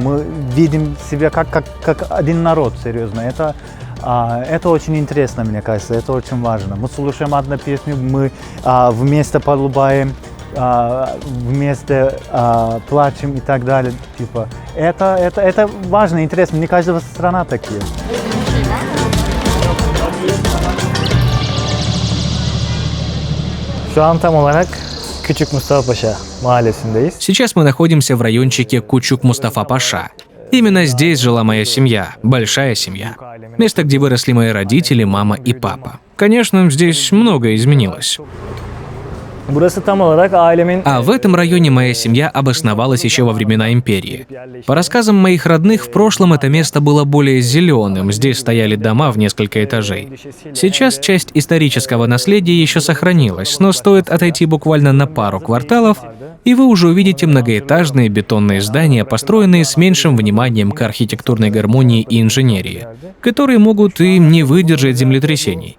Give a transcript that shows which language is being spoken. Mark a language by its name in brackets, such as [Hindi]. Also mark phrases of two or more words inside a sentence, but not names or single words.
[Russian] Мы видим себя как один народ, серьезно. Это очень интересно, мне кажется, это очень важно. Мы слушаем одну песню, мы вместе полюбаем, вместе плачем и так далее. Типа, это важно, интересно. Не каждая страна такие. [Turkish] Şu an tam olarak Küçük Mustafa Paşa mahallesindeyiz. [Russian] Сейчас мы находимся в райончике Кучук-Мустафа-Паша. Именно здесь жила моя семья, большая семья. Место, где выросли мои родители, мама и папа. Конечно, здесь многое изменилось. [Turkish] Burası tam olarak ailemin... [Russian] А в этом районе моя семья обосновалась еще во времена империи. По рассказам моих родных, в прошлом это место было более зеленым, здесь стояли дома в несколько этажей. Сейчас часть исторического наследия еще сохранилась, но стоит отойти буквально на пару кварталов, и вы уже увидите многоэтажные бетонные здания, построенные с меньшим вниманием к архитектурной гармонии и инженерии, которые могут и не выдержать землетрясений.